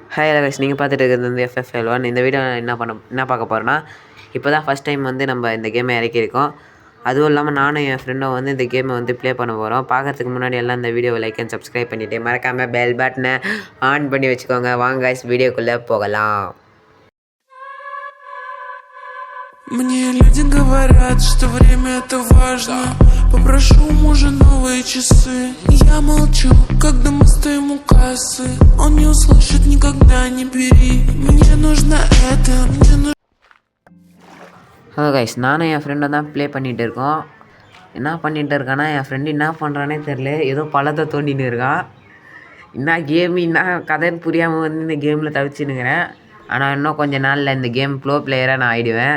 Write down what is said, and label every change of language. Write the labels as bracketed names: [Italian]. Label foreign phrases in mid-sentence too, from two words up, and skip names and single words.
[English] Hi guys, [Tamil] நீங்கள் பார்த்துட்டு இருக்கிறது வந்து FF11. இந்த வீடியோ என்ன பார்க்க போகிறோன்னா, இப்போ தான் [English] first time [Tamil] வந்து நம்ம இந்த கேமை இறக்கியிருக்கோம். அதுவும் இல்லாமல் நானும் என் ஃப்ரெண்டும் வந்து இந்த கேமை வந்து ப்ளே பண்ண போகிறோம். பார்க்கறதுக்கு முன்னாடி எல்லாம் இந்த வீடியோவை [English] like and subscribe [Tamil] பண்ணிவிட்டு மறக்காமல் [English] bell button [Tamil] ஆன் பண்ணி வச்சுக்கோங்க. வாங்க கைஸ், வீடியோக்குள்ளே போகலாம். [Russian] Мне люди говорят, что время это важно. Попрошу у мужа новые часы. Я молчу, когда мы стоим у кассы. Он не услышит, никогда не бери. Мне нужно это, мне нужно. [English] Hello guys, [Tamil] நானும் என் ஃப்ரெண்டும் தான் ப்ளே பண்ணிகிட்டு இருக்கோம். என்ன பண்ணிகிட்டு இருக்கான்னா, என் ஃப்ரெண்டு என்ன பண்ணுறானே தெரில. ஏதோ பழத்தை தோண்டின்னு இருக்கான். என்ன கேமு என்ன கதைன்னு புரியாமல் வந்து இந்த கேமில் தவிச்சுன்னுக்கிறேன். ஆனால் இன்னும் கொஞ்சம் நாளில் இந்த [English] game pro player [Tamil] நான் ஆகிடுவேன்.